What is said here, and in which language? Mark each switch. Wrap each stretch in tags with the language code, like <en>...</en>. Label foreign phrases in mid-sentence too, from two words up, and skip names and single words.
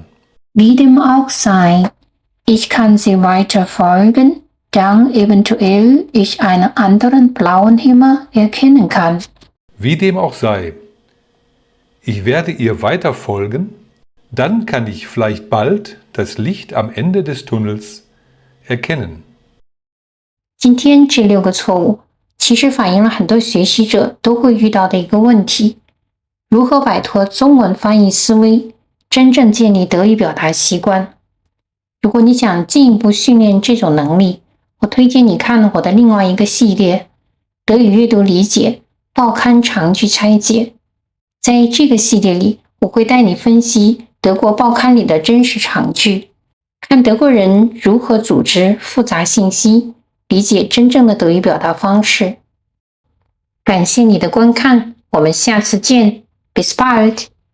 <de>Wie dem auch sei, ich kann sie weiter folgen, dann eventuell ich einen anderen blauen Himmel erkennen kann. Wie dem auch sei, ich werde ihr weiter folgen, dann kann ich vielleicht bald das Licht am Ende des Tunnels erkennen.</de> <zh>今天這6個錯誤其實反映了很多學習者都會遇到的一個問題：如何擺脫中文翻譯思維，真正建立德語表達習慣。如果你想進一步訓練這種能力，我推薦你看我的另外一個系列《德語閱讀理解：報刊長句拆解》。在這個系列裡，我會帶你分析德國報刊裡的真實長句，看德國人如何組織複雜信息，理解真正的德語表達方式。感謝你的觀看，我們下次見。</zh> <de>Bis bald!</de>